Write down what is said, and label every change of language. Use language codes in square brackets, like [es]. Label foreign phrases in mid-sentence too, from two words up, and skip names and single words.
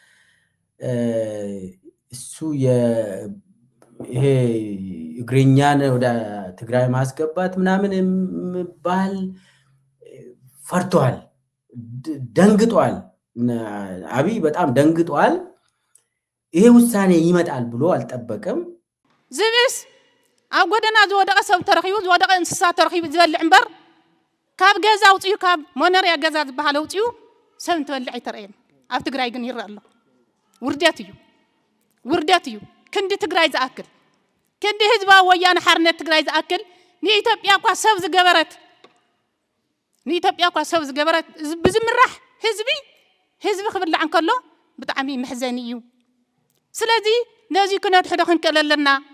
[am] እሱ ይሄ እግረኛን ወደ ትግራይ ማስገባት ምናምን የሚባል ፈርቷል፣ ደንግጧል። አብይ በጣም ደንግጧል። ይሄ ውሳኔ ይመጣል ብሎ አልጠበቀም። [ti] ዝብስ ኣብ ጎደና ዝወደቀ ሰብ ተረኺቡ ዝወደቀ እንስሳ ተረኺቡ ዝበልዕ እምበር ካብ ገዛ ውፅዩ ካብ ሞነርያ ገዛ ዝበሃል ውፅዩ ሰብ እንትበልዕ ኣይተረአየን። ኣብ ትግራይ ግን ይረአ ኣሎ። ውርደት እዩ። ክንዲ ትግራይ ዝኣክል ክንዲ ህዝባዊ ወያነ ሓርነት ትግራይ ዝኣክል ንኢትዮጵያ እኳ ሰብ ዝገበረት ብዝምራሕ ህዝቢ ክብላዕ እንከሎ ብጣዕሚ መሕዘኒ እዩ። ስለዚ ነዚ ክነድሕዶ ክንክእል ኣለና።